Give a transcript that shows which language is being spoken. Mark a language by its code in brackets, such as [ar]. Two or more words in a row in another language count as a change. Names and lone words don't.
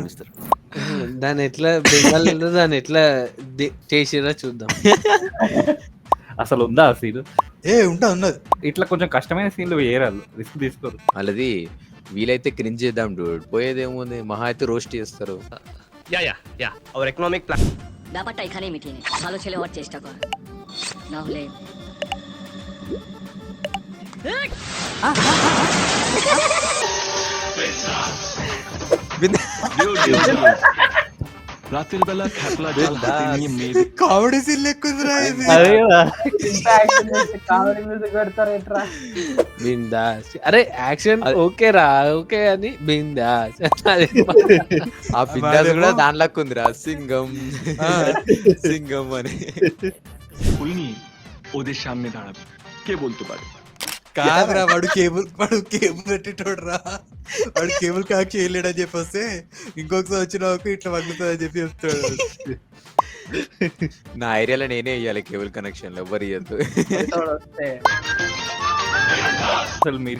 [te] దాన్ని ఎట్లా బెంగాల్లో దాన్ని ఎట్లా చేసిరా చూద్దాం. అసలు ఉందా ఆ సీన్? ఉన్నది. ఇట్లా కొంచెం కష్టమైన సీన్లు వేయరాళ్ళు, రిస్క్ తీసుకోరు. వాళ్ళది వీలైతే క్రింజ్ చేద్దాం డూడ్, పోయేదేముంది, మహా అయితే రోస్ట్ చేస్తారు. [bn] ব্যাপারটা এখানেই মিটিয়ে নে ভালো ছেলে হওয়ার চেষ্টা কর না হলে রাতের বেলা খেপলা জাল হাতে নিয়ে মেয়ে [en] comedy scene [te] లెక్కుందిరా ఇది. అదే కదా. [en] comedy music [te] పెడతారు ఎట్రా. బిందాస్. అరే [en] action okay [te] రా ఓకే అని బిందాస్. ఆ బిందాస్ కూడా దానిలోకి ఉందిరా, సింగం సింగం అని. [bn] হইনি ওদের সামনে দাঁড়াবে কে বলতে পারে? [te] కాదురా వాడు కేబుల్ పెట్టేటోడు రా. వాడు [en] cable connect [te] చేయలేడని చెప్పి వస్తే ఇంకొకసారి వచ్చిన ఇట్లా వగ్గుతుంది అని చెప్పి చెప్తాడు. నా ఏరియాలో నేనే ఇవ్వాలి [en] cable connection, [te] ఎవ్వరు ఇవ్వద్దు. వస్తే అసలు మీరు